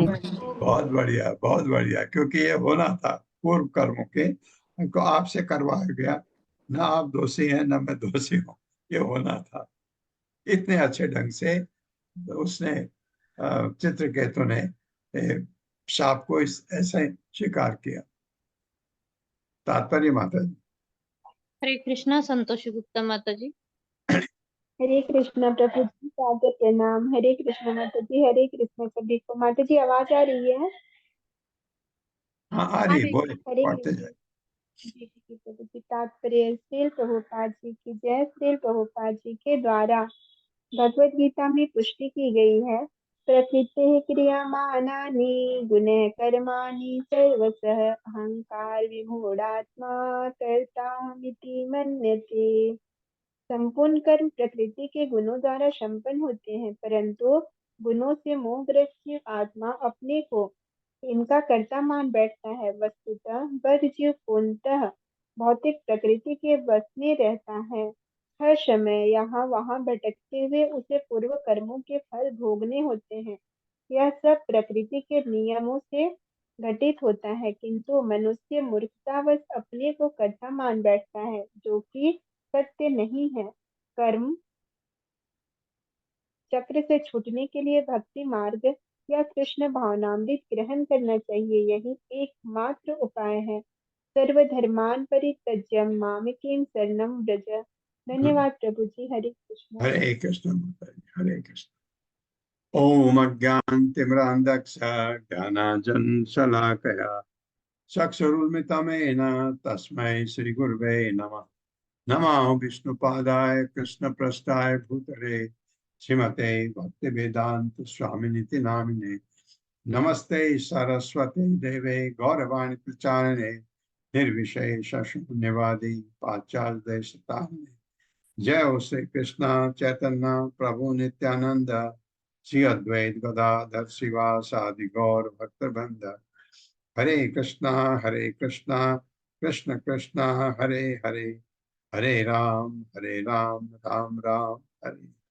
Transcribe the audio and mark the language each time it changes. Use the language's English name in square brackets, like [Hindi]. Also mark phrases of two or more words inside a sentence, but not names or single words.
[Hindi] बहुत बढ़िया, बहुत बढ़िया, क्योंकि ये होना था पूर्व कर्मों के को आपसे करवाया गया। न आप दोषी हैं न मैं दोषी हूँ, ये होना था। इतने अच्छे ढंग से उसने चित्रकेतु ने शाप को ऐसे स्वीकार किया। तात्पर्य माता जी। हरे कृष्णा संतोषी गुप्ता माता जी। हरे कृष्णा प्रभु जी, सादर प्रणाम। हरे कृष्णा माता जी, हरे कृष्णा सभी को। माता जी आवाज आ रही है? हाँ आ रही, बोले, हरे पढ़ते कृष्ण जाए। जी जी प्रभु जी। तात्पर्य, श्रील प्रभुपाद जी की जय। श्रील प्रभुपाद जी के द्वारा भगवत गीता में पुष्टि की गई है, [Sanskrit] प्रकृति क्रियमाणानि गुणः कर्माणि सर्वशः अहंकार विमूढ़ात्मा कर्ताहमिति मन्यते। [Hindi] संपूर्ण कर्म प्रकृति के गुणों द्वारा संपन्न होते हैं, परंतु गुणों से मोहग्रस्त आत्मा अपने को इनका कर्ता मान बैठता है। वस्तुतः बद्ध जीव पूर्णतः भौतिक प्रकृति के बस में रहता है। हर समय यहाँ वहाँ भटकते हुए उसे पूर्व कर्मों के फल भोगने होते हैं। यह सब प्रकृति के नियमों से घटित होता है, किंतु मनुष्य मूर्खतावश अपने को कर्ता मान बैठता है, जो कि सत्य नहीं है। कर्म चक्र से छूटने के लिए भक्ति मार्ग या कृष्ण भावनामृत ग्रहण करना चाहिए, यही एकमात्र उपाय है। [Sanskrit] सर्वधर्मान परित्यज्य मामेकं शरणं व्रज। [Hindi] धन्यवाद प्रभु जी। हरे कृष्ण। हरे कृष्ण माता जी, हरे कृष्ण। [Sanskrit] ओम अज्ञानतिमिरान्धस्य ज्ञानाञ्जनशलाकया चक्षुरुन्मिलितं तस्मै श्रीगुरवे नमः। नमो विष्णुपादाय कृष्णप्रेष्ठाय भूतले श्रीमते भक्तिवेदांत स्वामिनिति नामिने। नमस्ते सरस्वती देवे गौरवाणी प्रचारिणे निर्विशेष शून्यवादी पाश्चात्य देशतारिणे। जय हो श्री कृष्ण चैतन्य प्रभु नित्यानंद श्री अद्वैत गदाधर शिवासादि गौर भक्तवृंद। हरे कृष्णा कृष्ण कृष्ण हरे हरे, हरे राम राम राम हरे